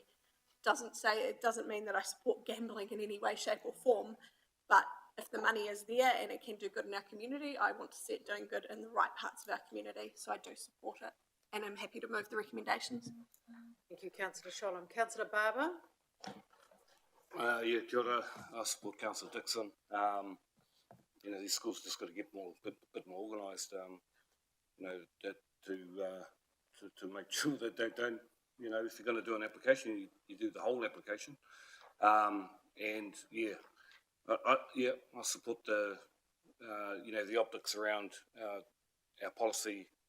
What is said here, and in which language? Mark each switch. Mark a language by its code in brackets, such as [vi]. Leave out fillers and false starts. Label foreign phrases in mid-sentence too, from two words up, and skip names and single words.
[en] It doesn't mean that I support gambling in any way, shape or form, but if the money is there and it can do good in our community, I want to see it doing good in the right parts of our community, so I do support it. And I'm happy to move the recommendations. Thank you, Councillor Sholem. Councillor Barber? Yeah, [mi] kia ora. [en] I support Councillor Dixon. These schools just got to get bit more organised. To make sure that they don't. If you're going to do an application, you do the whole application. And yeah, I support the optics around our policy.